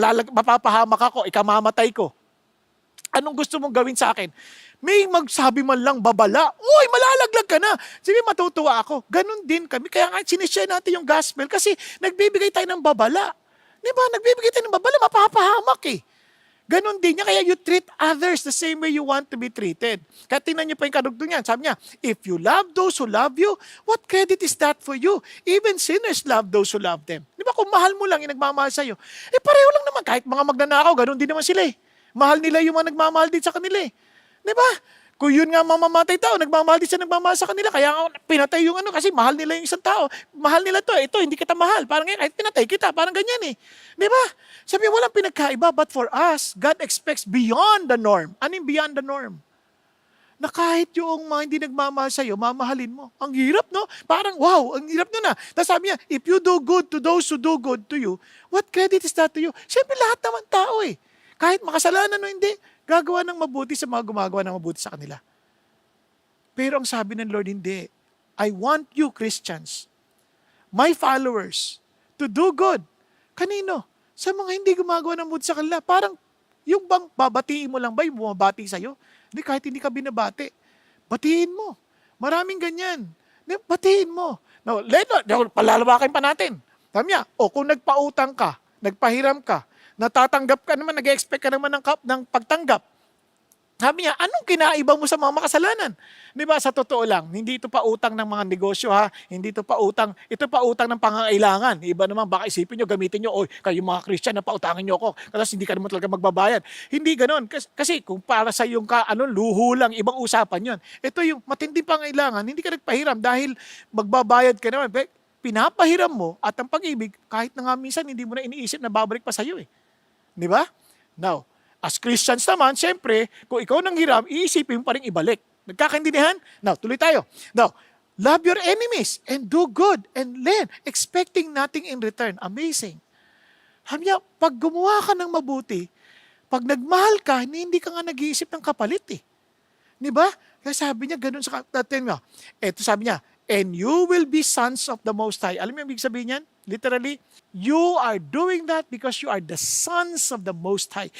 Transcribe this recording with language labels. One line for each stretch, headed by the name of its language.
Filipino: Mapapahamak ako, ikamamatay ko. Anong gusto mong gawin sa akin? May magsabi man lang babala. Uy, malalaglag ka na. Sige, matutuwa ako. Ganon din kami. Kaya nga, sinishare natin yung gospel kasi nagbibigay tayo ng babala. Diba? Nagbibigay tayo ng babala, mapapahamak Ganon din niya.
English: Kaya you treat others the same way you want to be treated.
Filipino: Kaya tingnan niyo pa yung kadugtong niyan. Sabi niya,
English: if you love those who love you, what credit is that for you? Even sinners love those who love them.
Filipino: Diba? Kung mahal mo lang yung nagmamahal sa'yo, pareho lang naman. Kahit mga magnanakaw, ganon din naman sila Mahal nila yung mga nagmamahal din sa kanila Di ba? Kung yun nga mamamatay tao, nagmamahal din siya nagmamahal sa kanila. Kaya pinatay yung kasi mahal nila yung isang tao. Mahal nila to. Ito, hindi kita mahal. Parang kahit pinatay kita, parang ganyan Di ba? Sabi, walang pinagkaiba.
English: But for us, God expects beyond the norm.
Filipino: Ano yung beyond the norm? na kahit yung mga hindi nagmamahal sa'yo, mamahalin mo. Ang hirap, no? Parang, wow, ang hirap nun na. Tapos sabi niya,
English: if you do good to those who do good to you, what credit is that to you?
Filipino: Siyempre, lahat naman tao eh. Kahit makasalanan o hindi, gagawa ng mabuti sa mga gumagawa ng mabuti sa kanila. Pero ang sabi ng Lord, hindi.
English: I want you, Christians, my followers, to do good.
Filipino: Kanino? Sa mga hindi gumagawa ng mabuti sa kanila. Parang, yung bang babatiin mo lang ba yung bumabati sa'yo? Hindi, kahit hindi ka binabati. Batiin mo. Maraming ganyan. Batiin mo. No, palalawakin pa natin. Sabi niya, kung nagpautang ka, nagpahiram ka, natatanggap ka naman, nag-expect ka naman ng pagtanggap. Sabi niya, anong kinaiba mo sa mga makasalanan? Di ba, sa totoo lang, hindi ito pa utang ng mga negosyo ha, hindi ito pa utang ng pangangailangan. Iba naman, baka isipin nyo, gamitin nyo, kayo mga Christian na pautangin nyo ako, kasi hindi ka naman talaga magbabayad. Hindi ganon, kasi kung para sa yung luho lang, ibang usapan yon. Ito yung matinding pangangailangan, hindi ka nagpahiram dahil magbabayad ka naman. Pinapahiram mo at ang pag-ibig, kahit na nga minsan, hindi mo na iniisip na babalik pa sa'yo eh. Di ba? Now, as Christians naman, siyempre, kung ikaw nang hiram, iisipin pa rin ibalik. Nagkakaintindihan? Now, tuloy tayo.
English: Now, love your enemies and do good and lend, expecting nothing in return. Amazing.
Filipino: Sabi niya, pag gumawa ka ng mabuti, pag nagmahal ka, hindi ka nga nag-iisip ng kapalit eh. Di ba? Kaya sabi niya, ganun sa natin mo. Ito sabi niya,
English: and you will be sons of the Most High.
Filipino: Alam mo yung ibig sabihin niyan?
English: Literally, you are doing that because you are the sons of the Most High.